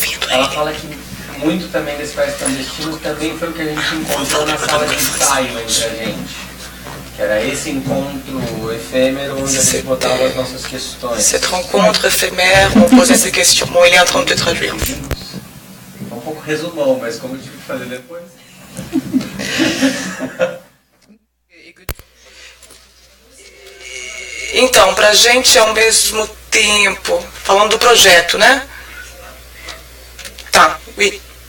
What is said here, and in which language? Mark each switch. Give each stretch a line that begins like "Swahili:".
Portuguese: Ela fala que muito também desse país clandestino também foi o que a gente encontrou na sala de ensaio entre a gente. Que era esse encontro efêmero onde a gente botava as nossas questões.
French: Cette rencontre éphémère, on posait ces questions. Bon, il est en train de traduire.
Portuguese: Um pouco resumão, mas como eu tive que fazer depois. Então, pra gente ao mesmo tempo, falando do projeto, né? Tá, oui.